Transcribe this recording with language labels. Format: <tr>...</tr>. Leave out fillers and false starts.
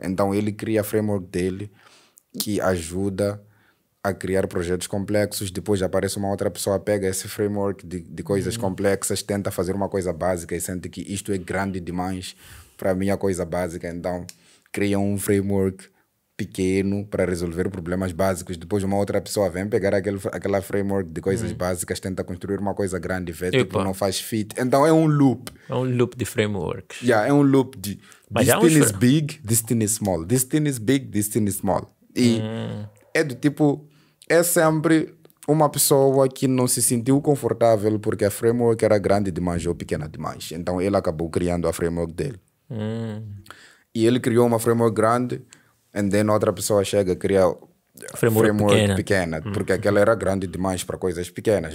<pt>Então ele cria a framework dele que ajuda a criar projetos complexos, depois aparece uma outra pessoa, pega esse framework de coisas complexas, tenta fazer uma coisa básica e sente que isto é grande demais para a minha coisa básica, então cria um framework pequeno para resolver problemas básicos, depois uma outra pessoa vem pegar aquela framework de coisas básicas, tenta construir uma coisa grande e vê que não faz fit. Então é um loop. É um loop de frameworks. É um loop de</pt> <en>this thing is big, this thing is small. This thing is big, this thing is small.</en> <pt>E é do tipo, é sempre uma pessoa que não se sentiu confortável porque a framework era grande demais ou pequena demais. Então ele acabou criando a framework dele. E ele criou uma framework grande, e then outra pessoa chega e cria framework pequena porque aquela era grande demais para coisas pequenas.</pt>